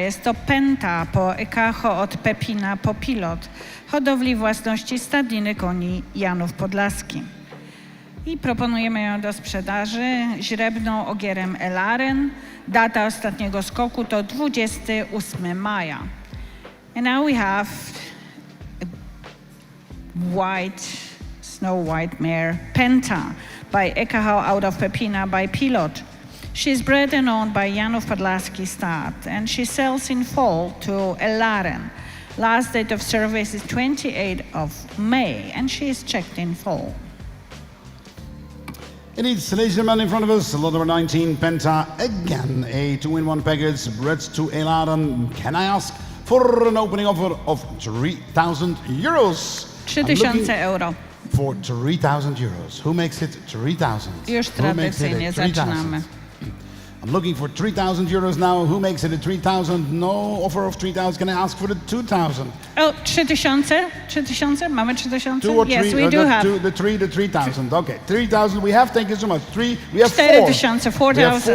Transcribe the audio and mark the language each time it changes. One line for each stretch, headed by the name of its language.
Polish: Jest to Penta po Ekaho od Pepina po Pilot, hodowli własności stadniny koni Janów Podlaski. I proponujemy ją do sprzedaży źrebną ogierem Elaren. Data ostatniego skoku to 28 maja.
English: And now we have a Snow White mare Penta by Ekaho out of Pepina by Pilot. She's bred and owned by Janów Podlaski Stud, and she sells in fall to Elaren. Last date of service is 28th of May, and she is checked in fall. Indeed, ladies and gentlemen, in front of us, lot number 19, Penta, again, a 2-in-1 package, bred to Elaren. Can I ask for an opening offer of 3,000 euros?
Polish: 3000 euro.
English: For 3,000 euros. Who makes it 3,000?
Polish: Już tradycyjnie zaczynamy.
English: I'm looking for 3,000 euros now. Who makes it a 3,000? No offer of 3,000. Can I ask for the 2,000?
Polish: O, 3000? 3000? Mamy 3000?
English: Two or three? Yes, we do have. The 3,000. Okay, 3,000 we have. Thank you so much. We have 4000, 4. We have 4000.